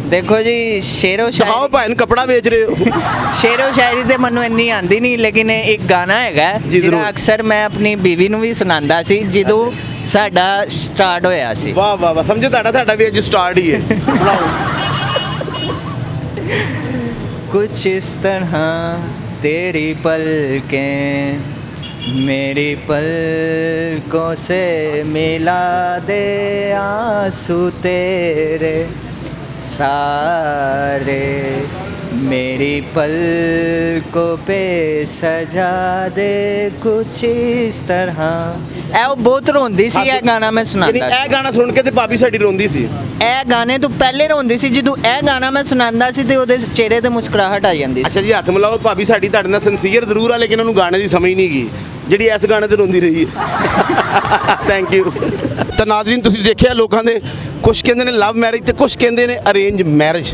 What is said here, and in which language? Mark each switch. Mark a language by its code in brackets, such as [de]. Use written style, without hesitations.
[pa] ਦੇਖੋ ਜੀ, ਸ਼ੇਰੋ ਦਿਖਾਓ ਸ਼ਾਇਰੀ, ਭਾਈ ਨੂੰ ਕੱਪੜਾ ਵੇਚ ਰਹੇ ਹੋ। ਸ਼ੇਰੋ ਸ਼ਾਇਰੀ ਤੇ ਮੈਨੂੰ ਇੰਨੀ ਆਂਦੀ ਨਹੀਂ, ਲੇਕਿਨ ਇੱਕ ਗਾਣਾ ਹੈਗਾ ਜੀ, ਜ਼ਰੂਰ। ਜਿਹੜਾ ਅਕਸਰ ਮੈਂ ਆਪਣੀ ਬੀਵੀ ਨੂੰ ਵੀ ਸੁਣਾਉਂਦਾ ਸੀ ਜਦੋਂ ਸਾਡਾ ਸਟਾਰਟ ਹੋਇਆ ਸੀ। ਵਾਹ ਵਾਹ ਵਾਹ, ਸਮਝੋ ਤੁਹਾਡਾ ਵੀ ਅੱਜ ਸਟਾਰਟ ਹੀ ਹੈ। ਸੁਣਾਓ। [hi] कुछ इस तरह तेरी पलकें मेरी पलकों से मिला दे, आंसू तेरे सारे मेरी पलकों पे सजा दे, कुछ इस तरह। [pa] ਇਹ ਉਹ ਬਹੁਤ ਰੋਂਦੀ ਸੀ, ਇਹ ਗਾਣਾ ਮੈਂ ਯਾਨੀ ਸੁਣਾਉਂਦਾ ਇਹ ਗਾਣਾ ਸੁਣ ਕੇ ਤੇ ਭਾਬੀ ਸਾਡੀ ਰੋਂਦੀ ਸੀ। ਇਹ ਗਾਣੇ ਤੋਂ ਪਹਿਲੇ ਰੋਂਦੀ ਸੀ, ਜਦੋਂ ਇਹ ਗਾਣਾ ਮੈਂ ਸੁਣਾਉਂਦਾ ਸੀ ਤੇ ਉਹਦੇ ਚਿਹਰੇ ਤੇ ਮੁਸਕਰਾਹਟ ਆ ਜਾਂਦੀ ਅੱਛਾ ਸੀ। ਜੀ, ਹੱਥ ਮਿਲਾਓ, ਭਾਬੀ ਸਾਡੀ ਤੁਹਾਡੇ ਨਾਲ ਸਿੰਸੀਅਰ ਜ਼ਰੂਰ ਆ, ਲੇਕਿਨ ਉਹਨੂੰ ਗਾਣੇ ਦੀ ਸਮਝ ਨਹੀਂ ਗਈ ਜਿਹੜੀ ਇਸ ਗਾਣੇ ਤੇ ਰੋਂਦੀ ਰਹੀ ਹੈ। [en] Thank you. [pa] ਤਾਂ ਨਾਜ਼ਰੀਨ, ਤੁਸੀਂ ਦੇਖਿਆ ਲੋਕਾਂ ਦੇ ਕੁਝ ਕਹਿੰਦੇ ਨੇ ਲਵ ਮੈਰਿਜ ਤੇ ਕੁਝ ਕਹਿੰਦੇ ਨੇ ਅਰੇਂਜ ਮੈਰਿਜ।